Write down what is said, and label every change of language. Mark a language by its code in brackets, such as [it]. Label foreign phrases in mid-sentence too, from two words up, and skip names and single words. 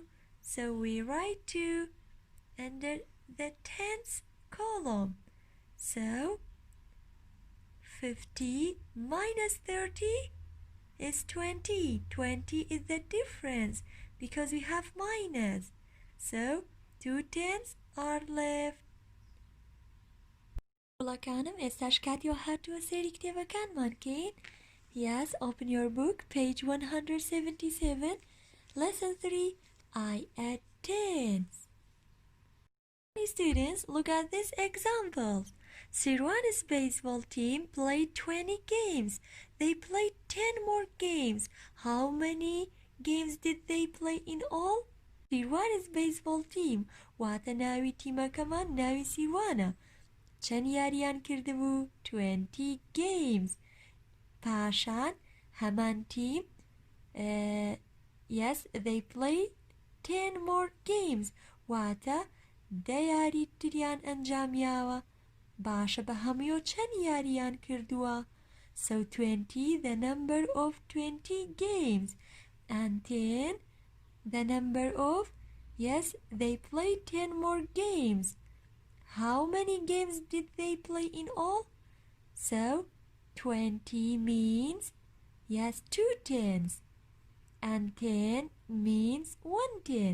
[en] So we write 2 under the tens column. So 50 minus 30 is 20. 20 is the difference because we have minus. So 2 tens are left. [ckb] وڵەکانم ئێستاش کاتی هاتووە سێری کتێبەکانمان کەین. [en] Yes, open your book, page 177, lesson 3, I add tens. Students, look at this example. Sirwan's baseball team played 20 games. They played 10 more games. How many games did they play in all? Sirwan's baseball team. [ckb] واتە ناوی تیمەکەمان ناوی سیروانە. چەند یاریان کردبوو؟ 20 games. پاشان هەمان تیم [en] yes, they played 10 more games. [ckb] واتە 10 یاری تریان ئەنجامیاوە. باشە بە هەموو چەند یاریان کردووە. [en] So 20 the number of 20 games and 10 the number of, yes, they played 10 more games. How many games did they play in all? So 20 means, yes, 2 tens, and 10 means 1 ten.